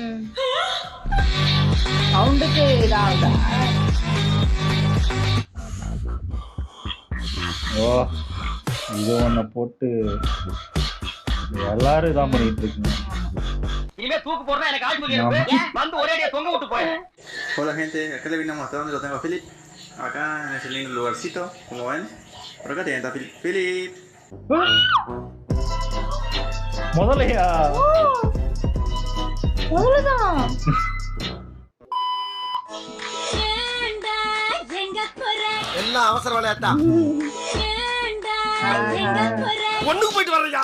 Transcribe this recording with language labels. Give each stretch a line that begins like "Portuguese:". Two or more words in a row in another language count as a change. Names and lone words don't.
Tamil: சவுண்டுக்கு இதாகுதா? ஓ இது ஒன்ன போட்டு எல்லாரும் இதான் பண்ணிட்டு இருக்கீங்க. இனிமே தூக்கு போடுறா எனக்கு ஆள் புரியல. வந்து ஒரே அடியா தொங்க விட்டு போய்.
Spanish: Hola gente, acá le vine a mostrar donde lo tengo a Philip. Acá en ese lindo lugarcito, como ven. Por acá tienen a Philip. Philip.
Tamil: முதலையா? அவ்வளவுதான். எல்லாம் அவசர விளையாட்டா. ஒண்ணுக்கு போயிட்டு வர்றியா?